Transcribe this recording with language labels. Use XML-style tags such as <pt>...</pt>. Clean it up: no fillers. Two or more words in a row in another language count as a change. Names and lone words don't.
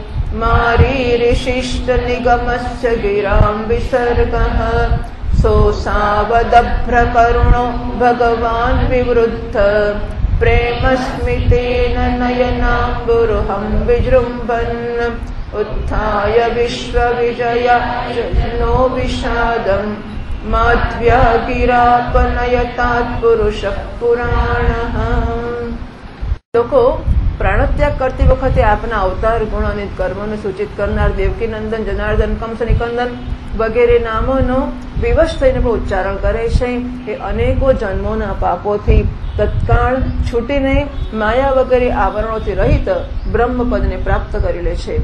<sa>मारीरिशिष्टनिगमस्य गिरां विसर्गः सोऽसावदभ्रकरुणो भगवान् विवृद्ध प्रेमस्मितेन नयनाम्बुरुहं विजृम्भन् उत्थाय विश्वविजयाजनो विषादं माध्व्या गिरापनयतात् पुरुषः पुराणः।</sa> <gu>લોકો પ્રાણત્યાગ કરતી વખતે આપના અવતાર ગુણ અને કર્મોને સૂચિત કરનાર દેવકી નંદન, જનાર્દન, કંસ, નિકંદન વગેરે નામોનો વિવશ થઈને પણ ઉચ્ચારણ કરે છે. એ અનેકો જન્મોના પાપોથી તત્કાળ છૂટીને માયા વગેરે આવરણોથી રહિત બ્રહ્મપદને પ્રાપ્ત કરી લે છે.</gu>